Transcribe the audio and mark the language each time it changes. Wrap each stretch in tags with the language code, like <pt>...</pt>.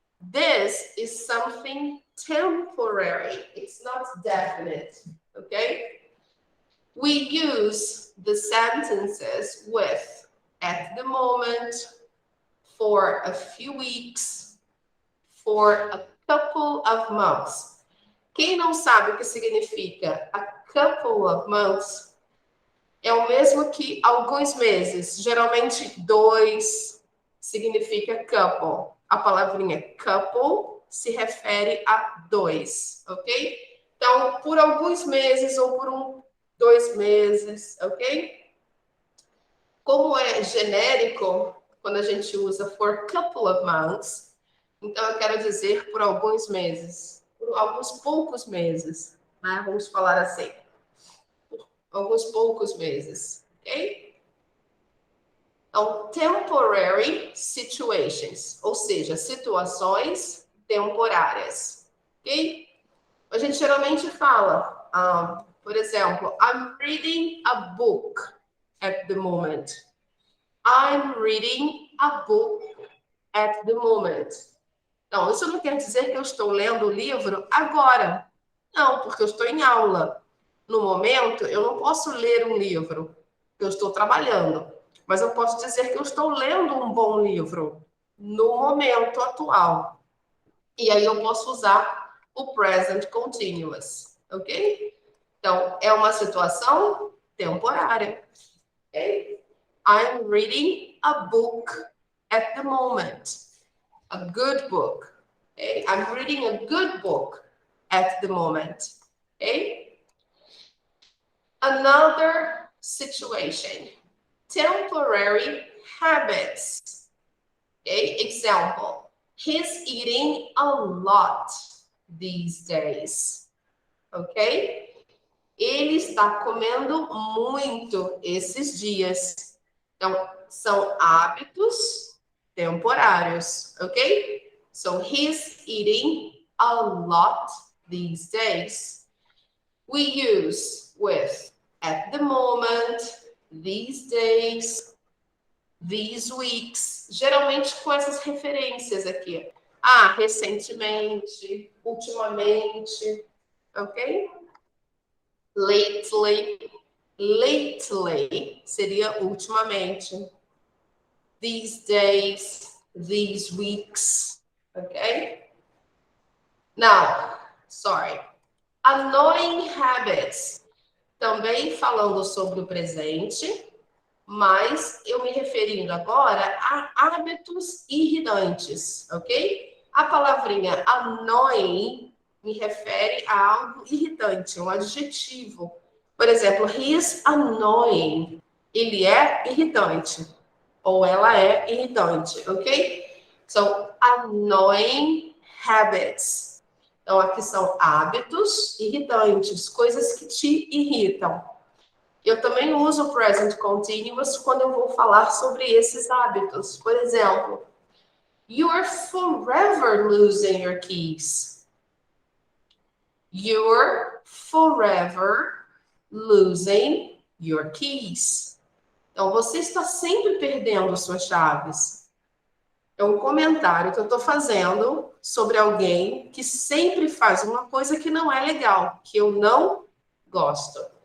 <en>This is something temporary. It's not definite, okay? We use the sentences with at the moment, for a few weeks, for a couple of months.</en> <pt>Quem não sabe o que significa</pt> <en>a couple of months,</en> <pt>é o mesmo que alguns meses. Geralmente, 2 significa couple. A palavrinha couple se refere a 2, ok? Então, por alguns meses ou por 2 meses, ok? Como é genérico, quando a gente usa</pt> <en>for couple of months,</en> <pt>então eu quero dizer por alguns meses, por alguns poucos meses, né? Vamos falar assim, por alguns poucos meses, ok? Então,</pt> <en>temporary situations,</en> <pt>ou seja, situações temporárias, ok? A gente geralmente fala, por exemplo,</pt> <en>I'm reading a book at the moment. I'm reading a book at the moment.</en> <pt>Então, isso não quer dizer que eu estou lendo o livro agora. Não, porque eu estou em aula. No momento, eu não posso ler um livro, porque eu estou trabalhando. Mas eu posso dizer que eu estou lendo um bom livro no momento atual. E aí eu posso usar o present continuous, ok? Então, é uma situação temporária, ok?</pt> <en>I'm reading a book at the moment. A good book. Okay? I'm reading a good book at the moment. Okay? Another situation. Temporary habits. Okay? Example. He's eating a lot these days. Ok?</en> <pt>Ele está comendo muito esses dias. Então, são hábitos temporários, ok?</pt> <en>So, he's eating a lot these days. We use with at the moment, these days, these weeks,</en> <pt>geralmente com essas referências aqui. Recentemente, ultimamente, ok?</pt> <en>Lately. Lately</en> <pt>seria ultimamente.</pt> <en>These days, these weeks, okay? Now, sorry. Annoying habits.</en> <pt>Também falando sobre o presente, mas eu me referindo agora a hábitos irritantes, ok? A palavrinha annoying me refere a algo irritante, um adjetivo. Por exemplo,</pt> <en>he is annoying.</en> <pt>Ele é irritante. Ou ela é irritante, ok?</pt> <en>So, annoying habits.</en> <pt>Então, aqui são hábitos irritantes, coisas que te irritam. Eu também uso o present continuous quando eu vou falar sobre esses hábitos. Por exemplo,</pt> <en>you're forever losing your keys. You're forever losing your keys.</en> <pt>Então, você está sempre perdendo suas chaves. É um comentário que eu estou fazendo sobre alguém que sempre faz uma coisa que não é legal, que eu não gosto.</pt>